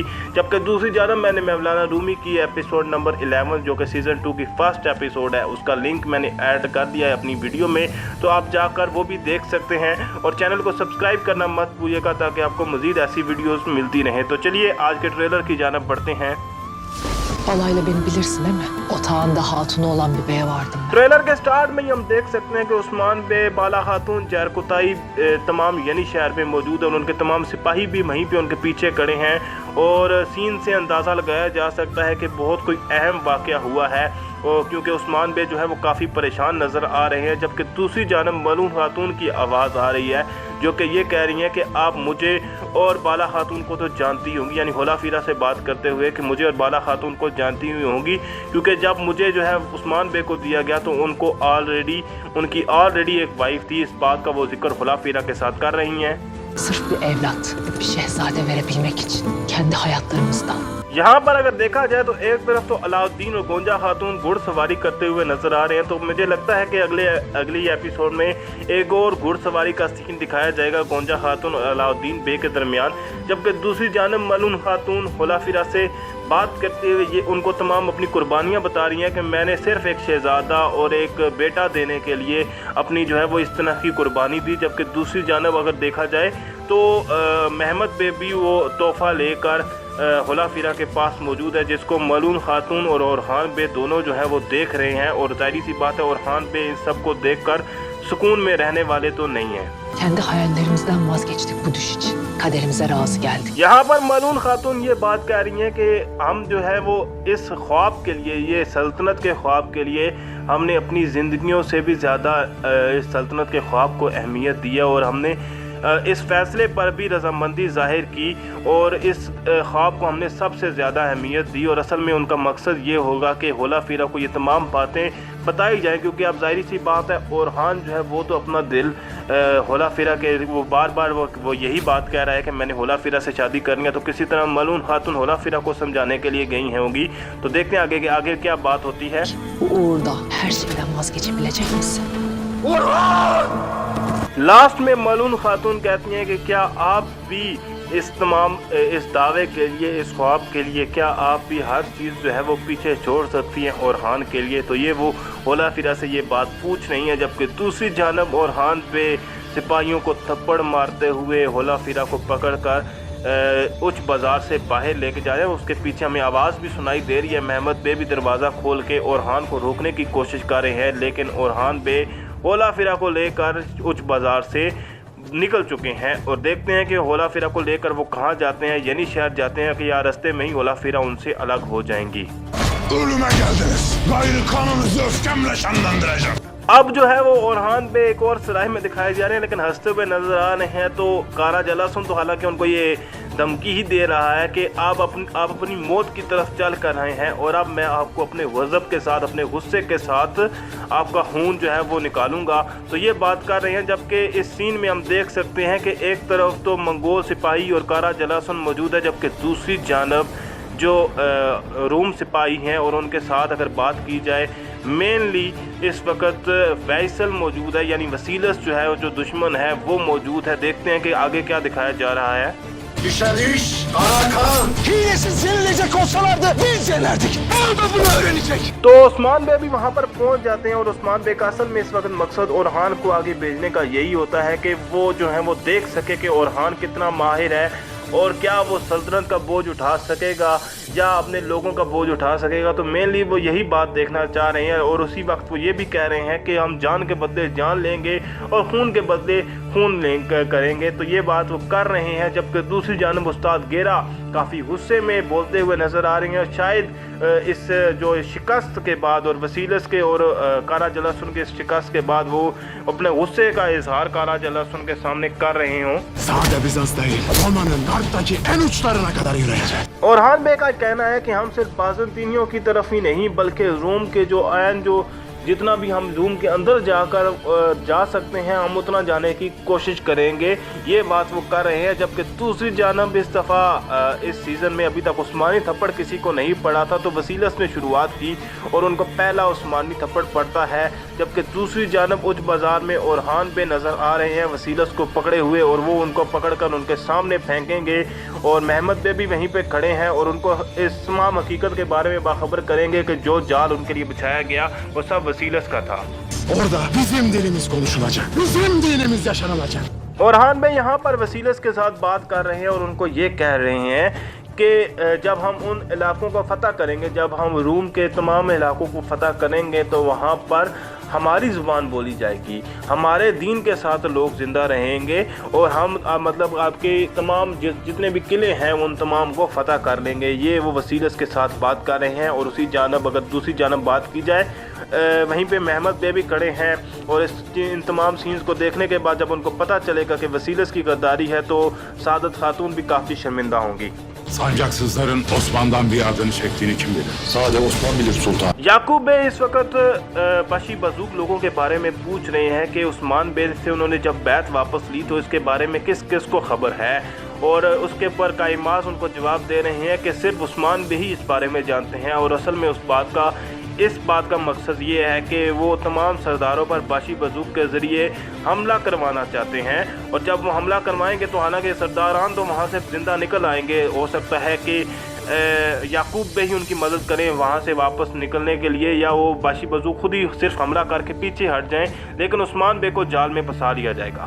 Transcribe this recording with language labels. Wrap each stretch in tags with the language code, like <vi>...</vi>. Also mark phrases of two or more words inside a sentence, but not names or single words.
<hi>जबकि दूसरी जानब मैंने मौलाना रूमी की</hi> <en>episode number</en> <hi>11 जो कि सीज़न 2 की</hi> <en>first episode</en> <hi>है, उसका लिंक मैंने ऐड कर दिया है अपनी वीडियो में, तो आप जाकर वो भी देख सकते हैं और चैनल को सब्सक्राइब करना मत भूलिएगा ताकि आपको मज़ीद ऐसी वीडियोज़ मिलती रहें। तो चलिए आज के ट्रेलर की जानब बढ़ते हैं।</hi> <tr>Balayla beni bilirsin değil mi? Otağında hatunu olan bir bey vardım ben.</tr> <hi>ट्रेलर के स्टार्ट में ही हम देख सकते हैं कि उस्मान बे, बाला खातून, जहर कुताई तमाम यानी शहर में मौजूद है और उनके तमाम सिपाही भी वहीं पे उनके पीछे खड़े हैं और सीन से अंदाज़ा लगाया जा सकता है कि बहुत कोई अहम वाक़या हुआ है और क्योंकि उस्मान बे जो है वो काफ़ी परेशान नज़र आ रहे हैं। जबकि दूसरी जानब मलूम खातून की आवाज़ आ रही है जो कि ये कह रही हैं कि आप मुझे और बाला खातून को तो जानती होंगी, यानी होला फीरा से बात करते हुए कि मुझे और बाला खातून को जानती हुई होंगी, क्योंकि जब मुझे जो है उस्मान बे को दिया गया तो उनकी ऑलरेडी एक वाइफ थी। इस बात का वो जिक्र होला फीरा के साथ कर रही हैं।</hi> <tr>Sırf bir evlat, bir şehzade verebilmek için kendi hayatlarımızdan.</tr> <hi>यहाँ पर अगर देखा जाए तो एक तरफ तो अलाउद्दीन और गोंजा खातून घुड़सवारी करते हुए नजर आ रहे हैं, तो मुझे लगता है कि अगली एपिसोड में एक और घुड़सवारी का सीन दिखाया जाएगा गोंजा खातून और अलाउद्दीन बे के दरमियान। जबकि दूसरी जानब मलून खातून होला फिरा से बात करते हुए ये उनको तमाम अपनी कुर्बानियाँ बता रही हैं कि मैंने सिर्फ एक शहज़ादा और एक बेटा देने के लिए अपनी जो है वो इस तरह की कुर्बानी दी। जबकि दूसरी जानब अगर देखा जाए तो महमद बे भी वो तोहफ़ा लेकर होला फिरा के पास मौजूद है, जिसको मलून खातून और ओरहान बे दोनों जो है वो देख रहे हैं और जाहिर सी बात है ओरहान बे इन सब को देखकर सुकून में रहने वाले तो नहीं हैं।</hi> <tr>Kendi hayallerimizden vazgeçtik bu düş için. Kaderimize razı geldik.</tr> <hi>यहाँ पर मलून खातून ये बात कह रही हैं कि हम जो है वो इस ख्वाब के लिए, ये सल्तनत के ख्वाब के लिए हमने अपनी ज़िंदगियों से भी ज़्यादा इस सल्तनत के ख्वाब को अहमियत दिया और हमने इस फैसले पर भी रजामंदी ज़ाहिर की और इस ख्वाब को हमने सबसे ज़्यादा अहमियत दी। और असल में उनका मकसद ये होगा कि होला फीरा को ये तमाम बातें बताई जाएं, क्योंकि अब ज़ाहिर सी बात है ओरहान जो है वो तो अपना दिल होला फीरा के वो बार बार वो यही बात कह रहा है कि मैंने होला फीरा से शादी करनी है, तो किसी तरह मलून खातून होला फीरा को समझाने के लिए गई होंगी। तो देखते हैं आगे क्या बात होती है।</hi> <tr>Bu uğurda her şeyden vazgeçebilecek misin?</tr> <hi>लास्ट में मलून खातून कहती हैं कि क्या आप भी इस दावे के लिए, इस ख्वाब के लिए, क्या आप भी हर चीज़ जो है वो पीछे छोड़ सकती हैं ओरहान के लिए? तो ये वो होला फिरा से ये बात पूछ रही है। जबकि दूसरी जानब ओरहान पे सिपाहियों को थप्पड़ मारते हुए होला फिरा को पकड़कर उच्च बाज़ार से बाहर लेके जा रहे हैं। उसके पीछे हमें आवाज़ भी सुनाई दे रही है। महमद बे भी दरवाज़ा खोल के ओरहान को रोकने की कोशिश कर रहे हैं, लेकिन ओरहान बे होला फिरा को लेकर उच्च बाज़ार से निकल चुके हैं और देखते हैं कि होला फिरा को लेकर वो कहाँ जाते हैं, यानी शहर जाते हैं कि या रास्ते में ही होला फिरा उनसे अलग हो जाएंगी।</hi> <tr>Ölüme geldiniz. Gayrı kanınızı öfkemle şenlendireceğim. अब जो है वो ओरहान पे एक और सराय में दिखाए जा रहे हैं, लेकिन हंसते हुए नजर आ रहे हैं।</tr> <hi>तो कारा जलासुन तो हालांकि उनको ये धमकी ही दे रहा है कि आप अपनी मौत की तरफ चल कर रहे हैं और अब मैं आपको अपने गज़ब के साथ, अपने गुस्से के साथ आपका खून जो है वो निकालूंगा। तो ये बात कर रहे हैं। जबकि इस सीन में हम देख सकते हैं कि एक तरफ तो मंगोल सिपाही और कारा जलासुन मौजूद है, जबकि दूसरी जानब जो रूम सिपाही हैं और उनके साथ अगर बात की जाए मेनली इस वक्त फैसल मौजूद है, यानी वसीलस जो है जो दुश्मन है वो मौजूद है। देखते हैं कि आगे क्या दिखाया जा रहा है।</hi> <tr>Düşer iş, Karakan. Hilesiz yenilecek olsalardı biz yenerdik. O da bunu öğrenecek.</tr> <hi>तो उस्मान बे भी वहाँ पर पहुँच जाते हैं और उस्मान बे का असल में इस वक्त मकसद ओरहान को आगे भेजने का यही होता है कि वो जो है वो देख सके कि ओरहान कितना माहिर है और क्या वो सल्तनत का बोझ उठा सकेगा या अपने लोगों का बोझ उठा सकेगा। तो मेनली वो यही बात देखना चाह रहे हैं और उसी वक्त वो ये भी कह रहे हैं कि हम जान के बदले जान लेंगे और खून के बदले खून करेंगे। तो ये बात वो कर रहे हैं। जबकि दूसरी जानब उस्ताद गेरा काफ़ी गुस्से में बोलते हुए नज़र आ रही हैं और शायद इस जो शिकस्त के बाद और वसीलस के और कारा जलासुन के शिकस्त के बाद वो अपने गुस्से का इजहार कारा जलासुन के सामने कर रहे हों।</hi> <tr>Sade Bizans değil, Roma'nın Kart'taki en uçlarına kadar yürüyecek.</tr> <hi>orhan bey का कहना है कि हम सिर्फ बाज़ंतीनियों की तरफ ही नहीं बल्कि रोम के जो आयन जो जितना भी हम रूम के अंदर जाकर जा सकते हैं हम उतना जाने की कोशिश करेंगे, ये बात वो कर रहे हैं। जबकि दूसरी जानब इस दफ़ा इस सीज़न में अभी तक उस्मानी थप्पड़ किसी को नहीं पड़ा था, तो वसीलस ने शुरुआत की और उनको पहला उस्मानी थप्पड़ पड़ता है। जबकि दूसरी जानब उच्च बाज़ार में ओरहान पे नज़र आ रहे हैं वसीलस को पकड़े हुए और वो उनको पकड़कर उनके सामने फेंकेंगे और महमद बे भी वहीं पे खड़े हैं और उनको इस तमाम हकीकत के बारे में बाखबर करेंगे कि जो जाल उनके लिए बिछाया गया वो सब वसीलस का था।</hi> <tr>Orada bizim dilimiz konuşulacak, bizim dinimiz yaşanılacak.</tr> <hi>ओरहान भाई यहाँ पर वसीलस के साथ बात कर रहे हैं और उनको ये कह रहे हैं कि जब हम उन इलाकों को फतह करेंगे, जब हम रूम के तमाम इलाकों को फतह करेंगे तो वहाँ पर हमारी ज़ुबान बोली जाएगी, हमारे दीन के साथ लोग ज़िंदा रहेंगे और हम मतलब आपके तमाम जितने भी किले हैं उन तमाम को फतह कर लेंगे। ये वो वसीलस के साथ बात कर रहे हैं। और उसी जानब अगर दूसरी जानब बात की जाए वहीं पे महमद बे भी खड़े हैं और इन तमाम सीन्स को देखने के बाद जब उनको पता चलेगा कि वसीलस की गद्दारी है तो सादत खातून भी काफ़ी शर्मिंदा होंगी।</hi> <tr>Sancaksızların Osman'dan bir adını çektiğini kim bilir? Sade Osman bilir sultan.</tr> <hi>याकूब बे इस वक्त बाशी बजूक लोगों के बारे में पूछ रहे हैं कि उस्मान बे से उन्होंने जब बैत वापस ली तो इसके बारे में किस किस को खबर है, और उसके ऊपर काइमास उनको जवाब दे रहे हैं कि सिर्फ उस्मान बे ही इस बारे में जानते हैं। और असल में इस बात का मकसद ये है कि वो तमाम सरदारों पर बाशी बजूक के ज़रिए हमला करवाना चाहते हैं और जब वो हमला करवाएंगे तो हालांकि सरदारान तो वहाँ से ज़िंदा निकल आएंगे, हो सकता है कि याकूब बे ही उनकी मदद करें वहाँ से वापस निकलने के लिए, या वो बाशी बजूक खुद ही सिर्फ हमला करके पीछे हट जाएं, लेकिन उस्मान बे को जाल में फंसा लिया जाएगा।</hi>